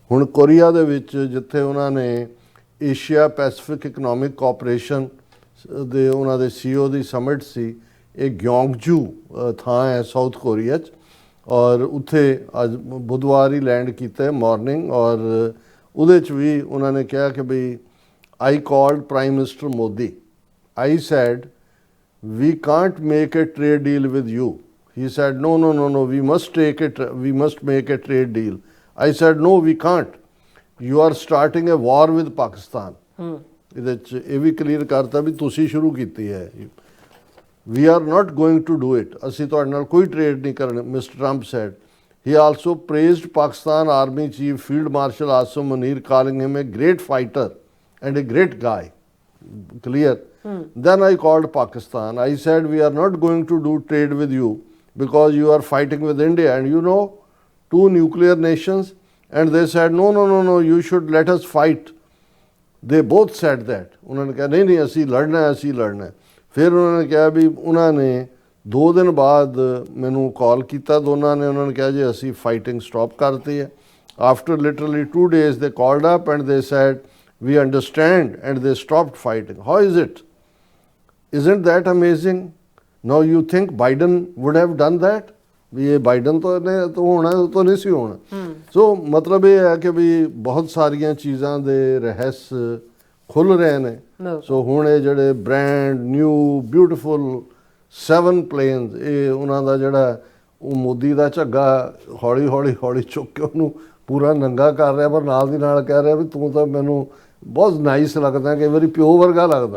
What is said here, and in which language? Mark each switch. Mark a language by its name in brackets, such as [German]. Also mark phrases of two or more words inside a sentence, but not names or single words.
[Punjabi] ਹੁਣ ਕੋਰੀਆ ਦੇ ਵਿੱਚ ਜਿੱਥੇ ਉਹਨਾਂ ਨੇ ਏਸ਼ੀਆ ਪੈਸੀਫਿਕ ਇਕਨੋਮਿਕ ਕੋਆਪਰੇਸ਼ਨ ਦੇ ਉਹਨਾਂ ਦੇ CEO ਦੀ ਸਮਿਟ ਸੀ, ਇਹ ਗਿਓਂਗਜੂ ਥਾਂ ਹੈ ਸਾਊਥ ਕੋਰੀਆ 'ਚ, ਔਰ ਉੱਥੇ ਅੱਜ ਬੁੱਧਵਾਰ ਹੀ ਲੈਂਡ ਕੀਤਾ ਮਾਰਨਿੰਗ। ਔਰ ਉਹਦੇ 'ਚ ਵੀ ਉਹਨਾਂ ਨੇ ਕਿਹਾ ਕਿ ਬਈ [English] I called Prime Minister Modi. I said, we can't make a trade deal with you. He said, no, we must make a trade deal. I said, no, we can't. You are starting a war with Pakistan. [Punjabi] ਇਹਦੇ 'ਚ ਇਹ ਵੀ ਕਲੀਅਰ ਕਰਤਾ ਵੀ ਤੁਸੀਂ ਸ਼ੁਰੂ ਕੀਤੀ ਹੈ। [English] We are not going to do it. [Punjabi] ਅਸੀਂ ਤੁਹਾਡੇ ਨਾਲ ਕੋਈ ਟ੍ਰੇਡ ਨਹੀਂ ਕਰਨਾ, [English] Mr. Trump said. He also praised Pakistan Army Chief Field Marshal Asim Munir, calling him a great fighter and a great guy. Clear? Then I called Pakistan. I said, we are not going to do trade with you because you are fighting with India and you know, two nuclear nations. And they said, no, you should let us fight. They both said that. [Hindi] उन्होंने कहा नहीं [Punjabi] ਅਸੀਂ ਲੜਨਾ ਹੈ। ਫਿਰ ਉਹਨਾਂ ਨੇ ਕਿਹਾ ਵੀ ਉਹਨਾਂ ਨੇ 2 ਦਿਨ ਬਾਅਦ ਮੈਨੂੰ ਕਾਲ ਕੀਤਾ ਦੋਨਾਂ ਨੇ, ਉਹਨਾਂ ਨੇ ਕਿਹਾ ਜੀ ਅਸੀਂ [English] fighting stop [Punjabi] ਕਰਤੀ ਹੈ। [English] After literally 2 days they called up and they said, we understand, and they stopped fighting. How is it? Isn't that amazing? Now you think Biden would have done that? [Punjabi] ਵੀ ਇਹ ਬਾਈਡਨ ਤੋਂ ਨੇ ਤੋਂ ਹੋਣਾ, ਤੋਂ ਨਹੀਂ ਸੀ ਹੋਣਾ। ਸੋ ਮਤਲਬ ਇਹ ਹੈ ਕਿ ਵੀ ਬਹੁਤ ਸਾਰੀਆਂ ਚੀਜ਼ਾਂ ਦੇ ਰਹੱਸ ਖੁੱਲ ਰਹੇ ਨੇ। ਸੋ ਹੁਣ ਇਹ ਜਿਹੜੇ [English] brand new beautiful 7 planes, [Punjabi] ਇਹ ਉਹਨਾਂ ਦਾ ਜਿਹੜਾ ਉਹ ਮੋਦੀ ਦਾ ਝੱਗਾ ਹੌਲੀ ਚੁੱਕ ਕੇ ਉਹਨੂੰ ਪੂਰਾ ਨੰਗਾ ਕਰ ਰਿਹਾ, ਪਰ ਨਾਲ ਦੀ ਨਾਲ ਕਹਿ ਰਿਹਾ ਵੀ ਤੂੰ ਤਾਂ ਮੈਨੂੰ ਬਹੁਤ ਨਾਈਸ ਲੱਗਦਾ, ਕਈ ਵਾਰੀ ਪਿਓ ਵਰਗਾ ਲੱਗਦਾ।